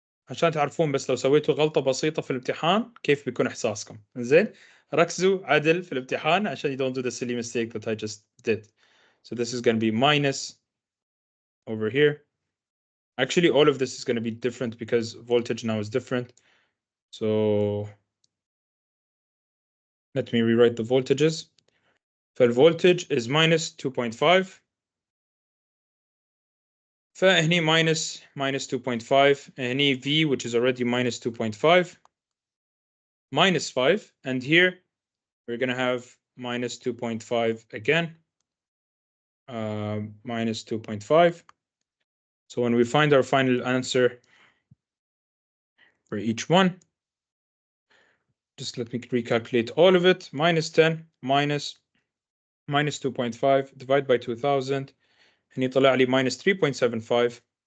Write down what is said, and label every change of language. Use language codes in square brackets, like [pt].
[ar] عشان تعرفون بس لو سويتوا غلطة بسيطة في الامتحان كيف بيكون إحساسكم. زين. ركزوا عدل في الامتحان عشان [en] you don't do the silly mistake that I just did. So this is going to be minus over here. Actually, all of this is going to be different because voltage now is different. So let me rewrite the voltages. فالvoltage is minus 2.5. [ar] فهني [en] minus 2.5. [ar] هني [en] V, which is already minus 2.5. Minus 5. And here we're going to have minus 2.5 again. Minus 2.5. So when we find our final answer for each one, just let me recalculate all of it. Minus 10 minus 2.5 divided by 2000. [ar] هني طلع لي minus 3.75.